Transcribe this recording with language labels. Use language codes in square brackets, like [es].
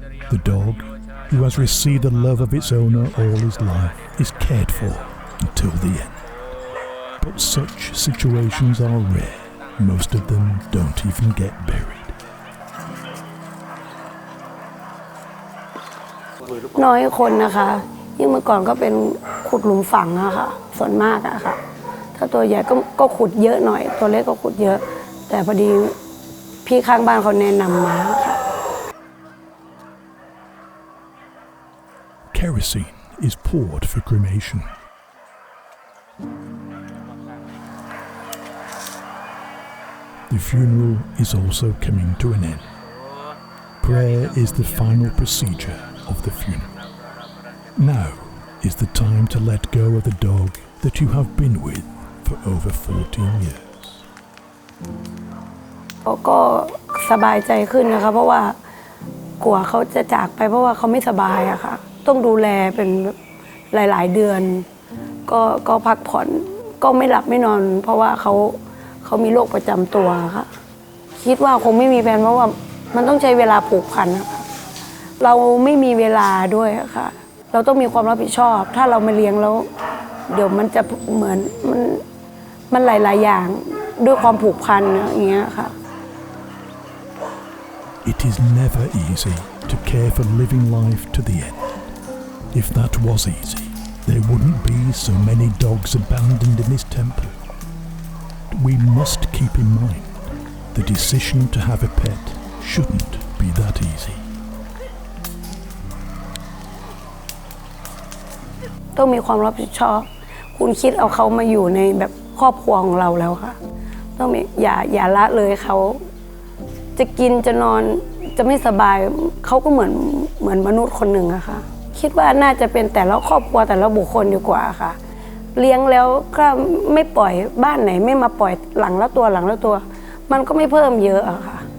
[en] The dog, who has received the love of its owner all his life, is cared for until the end. But such situations are rare. Most of them don't even get buried. [th] น้อยคนนะคะยิ่งเมื่อก่อนก็เป็นขุดหลุมฝังอะค่ะส่วนมากอะค่ะถ้าตัวใหญ่ก็ขุดเยอะหน่อยตัวเล็กก็ขุดเยอะแต่พอดีพี่ข้างบ้านเขาแนะนำมาค่ะ [en] Kerosene is poured for cremation. The funeral is also coming to an end. Prayer is the final procedure of the funeral. Now is the time to let go of the dog that you have been with for over 14 years. [th] ก็สบายใจขึ้นนะคะเพราะว่ากลัวเขาจะจากไปเพราะว่าเขาไม่สบายอะค่ะต้องดูแลเป็นหลายๆเดือนก็พักผ่อนก็ไม่หลับไม่นอนเพราะว่าเขามีโรคประจำตัวค่ะคิดว่าคงไม่มีแฟนเพราะว่ามันต้องใช้เวลาผูกพันนะคะเราไม่มีเวลาด้วยค่ะเราต้องมีความรับผิดชอบถ้าเรามาเลี้ยงแล้วเดี๋ยวมันจะเหมือนมันหลายๆอย่างด้วยความผูกพันอย่างเงี้ยค่ะ [en] It is never easy to care for living life to the end. If that was easy, there wouldn't be so many dogs abandoned in this temple. We must keep in mind the decision to have a pet shouldn't be that easy. [th] ต้องมีความรับผิดชอบคุณคิดเอาเขามาอยู่ในแบบครอบครัวของเราแล้วค่ะต้องอย่าละเลยเขาจะกินจะนอนจะไม่สบายเขาก็เหมือนมนุษย์คนหนึ่งอะค่ะคิดว่าน่าจะเป็นแต่ละครอบครัวแต่ละบุคคลดีกว่าค่ะเลี้ยงแล้วก็ไม่ปล่อยบ้านไหนไม่มาปล่อยหลังละตัวมันก็ไม่เพิ่มเยอะอะค่ะ